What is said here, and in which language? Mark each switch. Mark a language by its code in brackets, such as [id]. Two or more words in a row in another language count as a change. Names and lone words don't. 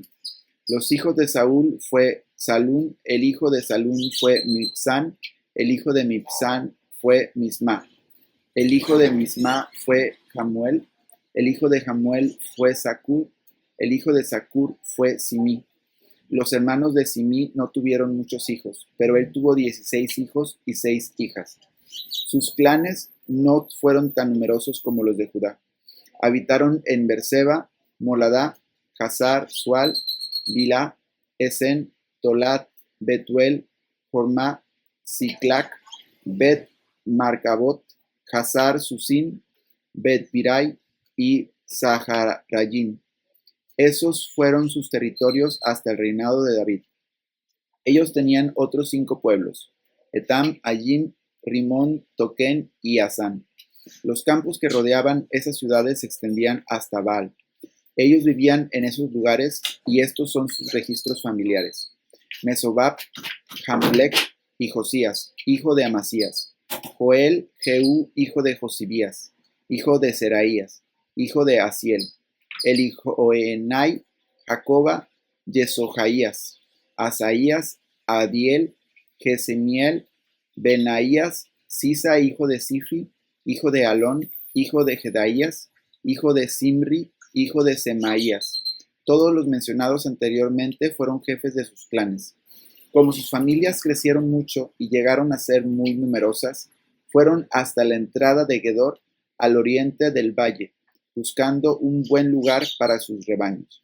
[es] Los hijos de Saúl fue Salún, el hijo de Salún fue Mibsán, el hijo de Mibsán fue Misma, el hijo de Misma fue Jamuel, el hijo de Jamuel fue Zacur, el hijo de Zacur fue Simí. Los hermanos de Simí no tuvieron muchos hijos, pero él tuvo 16 hijos y 6 hijas. Sus clanes no fueron tan numerosos como los de Judá. Habitaron en Berseba, Moladá, Hazar, Sual, Bilá, Esen, Tolat, Betuel, Jormá, Siclac, Bet Marcabot, Hazar Susim, Bet Pirai y Zaharayim. Esos fueron sus territorios hasta el reinado de David. Ellos tenían otros 5 pueblos: Etam, Ayim, Rimón, Toquén y Asán. Los campos que rodeaban esas ciudades se extendían hasta Baal. Ellos vivían en esos lugares y estos son sus registros familiares: Mesobab, Jamlec y Josías, hijo de Amasías; Joel, Jehú, hijo de Josibías, hijo de Seraías, hijo de Asiel; Elijoenai, Jacoba, Yesojaías, Asaías, Adiel, Gesemiel, Benaías, Sisa, hijo de Sifi, hijo de Alón, hijo de Jedaías, hijo de Simri, hijo de Semaías. Todos los mencionados anteriormente fueron jefes de sus clanes. Como sus familias crecieron mucho y llegaron a ser muy numerosas, fueron hasta la entrada de Gedor, al oriente del valle, buscando un buen lugar para sus rebaños.